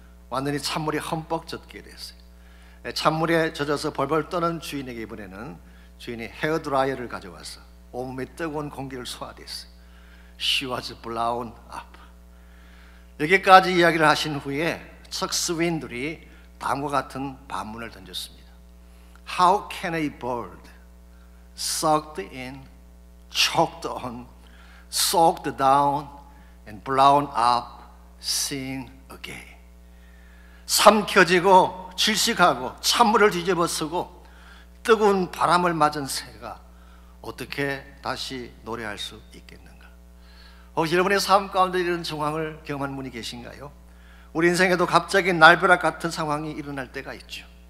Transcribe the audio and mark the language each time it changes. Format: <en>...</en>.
<ko>완전히 찬물이 흠뻑 젖게 됐어요. 찬물에 젖어서 벌벌 떠는 주인에게 이번에는 주인이 헤어드라이어를 가져와서 온몸에 뜨거운 공기를 쏘아댔어요.</ko> <en>She was blown up.</en> <ko>여기까지 이야기를 하신 후에 척 스윈들이 다음과 같은 반문을 던졌습니다.</ko> <en>How can a bird sucked in, choked on, soaked down, and blown up sing again?</en> <ko>삼켜지고 질식하고 찬물을 뒤집어 쓰고 뜨거운 바람을 맞은 새가 어떻게 다시 노래할 수 있겠는가? 혹시 여러분의 삶 가운데 이런 상황을 경험한 분이 계신가요? 우리 인생에도 갑자기 날벼락 같은 상황이 일어날 때가 있죠.</ko>